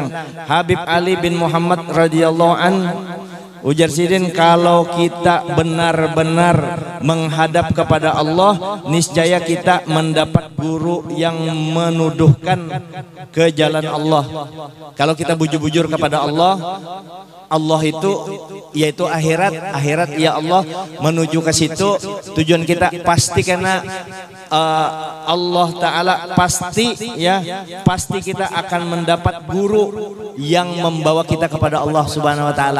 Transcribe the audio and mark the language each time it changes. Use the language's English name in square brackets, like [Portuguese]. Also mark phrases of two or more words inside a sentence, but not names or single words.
[Indonesian] Habib Ali bin Muhammad [Arabic] radhiyallahu an [Indonesian] ujar sidin, kalau kita benar-benar menghadap kepada Allah, niscaya kita mendapat guru yang menuduhkan ke jalan Allah. Kalau kita bujur-bujur kepada Allah, Allah itu yaitu akhirat ya Allah, menuju ke situ tujuan kita pasti, karena Allah Ta'ala pasti kita akan mendapat guru yang membawa kita kepada Allah [Arabic] Subhanahu Wa Ta'ala.